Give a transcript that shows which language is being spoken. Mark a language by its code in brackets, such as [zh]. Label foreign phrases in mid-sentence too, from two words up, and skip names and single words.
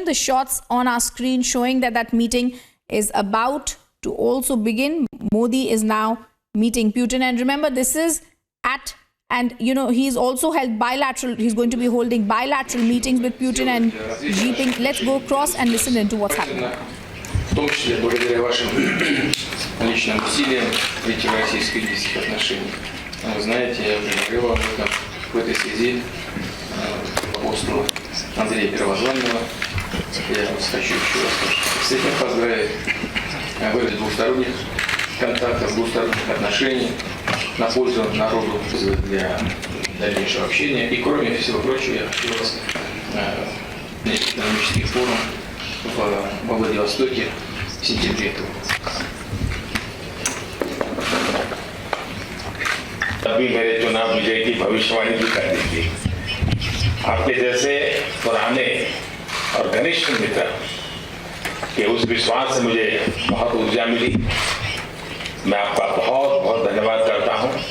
[en] The shots on our screen showing that that meeting is about to also begin. Modi is now meeting Putin. And remember, this is he's also held bilateral, he's going to be holding bilateral meetings with Putin and Xi Jinping. Let's go across and listen into what's happening. [ru] В том числе благодаря вашим личным усилиям в эти российско-киргизских отношений. Вы знаете, я уже говорил об этом в этой связи по посту Андрея Первозванного. Я вас хочу еще раз с этим поздравить. Выразить двусторонних контактов, двусторонних отношений на пользу народу для дальнейшего общения. И кроме всего прочего, я хочу вас на экономический форум во Владивостоке в сентябре этого года. [hi] अभी मेरे चुनाव विजय की भविष्यवाणी भी कर दी थी। आपके जैसे पुराने और घनिष्ठ मित्र के उस विश्वास से मुझे बहुत ऊर्जा मिली। मैं आपका बहुत बहुत धन्यवाद करता हूं।